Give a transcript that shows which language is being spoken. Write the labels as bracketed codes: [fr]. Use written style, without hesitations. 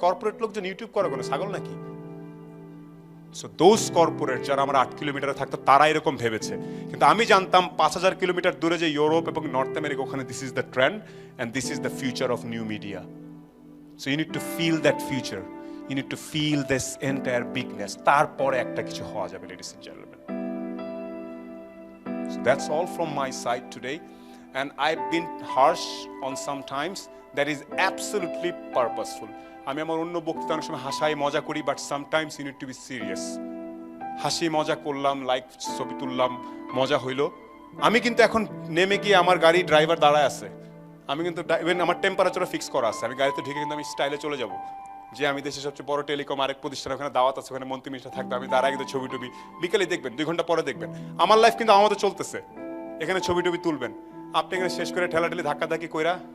[bn] Corporate লোকজন YouTube করে কোনো ছাগল নাকি? [en] so those corporate [bn] যারা আমরা 8 কিলোমিটারে থাকতো তারা এরকম ভেবেছে, কিন্তু আমি জানতাম 5000 কিলোমিটার দূরে যে ইউরোপ এবং নর্থ আমেরিকা, ওখানে [en] This is the trend and this is the future of new media. So you need to feel that future, you need to feel this entire bigness, [bn] তারপরে একটা কিছু হওয়া যাবে, [en] Ladies and gentleman. So that's all from my side today, and I've been harsh on sometimes. That is absolutely purposeful. [bn] আমি আমার অন্য বক্তৃতা অনেক সময় হাসাই মজা করি, [en] But sometimes you need to be serious. [bn] হাসি মজা করলাম, লাইক ছবি তুললাম, মজা হইলো। আমি কিন্তু এখন নেমে গিয়ে আমার গাড়ি ড্রাইভার দাঁড়ায় আছে, আমি কিন্তু ইভেন আমার টেম্পারেচারও ফিক্স করা আছে, আমি গাড়িতে ঢুকে কিন্তু আমি স্টাইলে চলে যাব, যে আমি দেশের সবচেয়ে বড় টেলিকম আরেক প্রতিষ্ঠান, ওখানে দাওয়াত আছে, ওখানে মন্ত্রী মিনিস্টার থাকবে, আমি তার আগে তো ছবি টবি বিকেলে দেখবেন, 2 ঘন্টা পরে দেখবেন, আমার লাইফ কিন্তু আমাদের চলতেছে, এখানে ছবি টবি তুলবেন, আপনি এখানে শেষ করে ঠেলাঠেলি ধাক্কাধাক্কি কইরা।